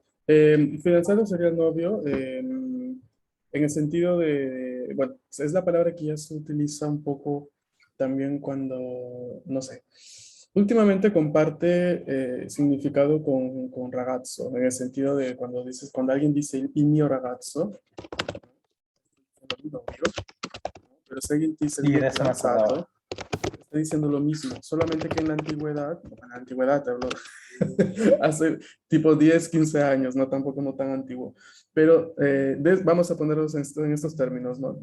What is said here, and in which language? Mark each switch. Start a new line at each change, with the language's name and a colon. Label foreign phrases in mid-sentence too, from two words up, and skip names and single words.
Spanish: Fidanzato sería novio en el sentido de, bueno, es la palabra que ya se utiliza un poco también cuando, no sé, últimamente comparte significado con ragazzo, en el sentido de cuando alguien dice
Italian: il mio ragazzo,
Spanish: novio, pero si alguien dice el Sí, mio de eso me acordaba. fidanzato, está diciendo lo mismo, solamente que en la antigüedad te hablo, hace tipo 10 15 años, no tampoco no tan antiguo, pero vamos a ponerlos en estos términos, ¿no?